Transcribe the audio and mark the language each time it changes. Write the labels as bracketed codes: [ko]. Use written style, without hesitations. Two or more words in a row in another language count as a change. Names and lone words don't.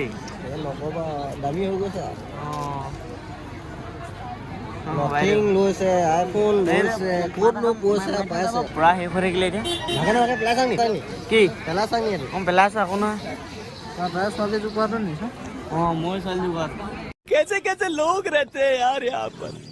[as] নক'বা দামী হৈ গৈছে অঁ নথিং লৈছে আইফোন লৈছে ক'তনো পইচা পাইছে পূৰা শেষ হৈ থাকিলে এতিয়া ভাগে ভাগে পেলাই চাং নি কি পেলাই চাং নি এইটো কম পেলাইছে আকৌ নহয় তাই ছোৱালী জোপোৱাটো নিছে অঁ মই ছোৱালী ঘৰত [hi] कैसे कैसे लोग रहते हैं यार यहाँ पर